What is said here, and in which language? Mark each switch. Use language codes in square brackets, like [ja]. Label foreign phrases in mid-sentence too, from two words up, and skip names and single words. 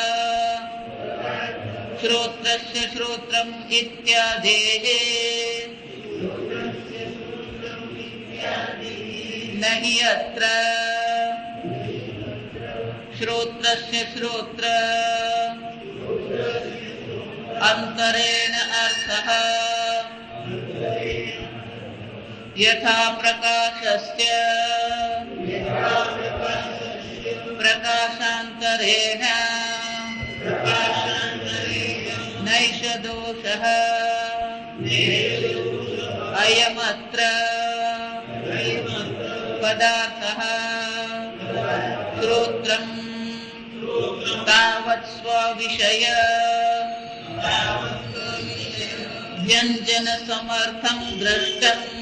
[sa] श्रोत्रस्य श्रोत्रम् इत्यादेः न हि अत्र श्रोत्रस्य श्रोत्र अंतरेण अर्थः यथा प्रकाशस्य प्रकाशान्तरेण नैष દોષઃ અયમત્ર પદાર્થઃ શ્રોત્રમ તાવત સ્વવિષય વ્યંજન સમર્થમ દ્રષ્ટમ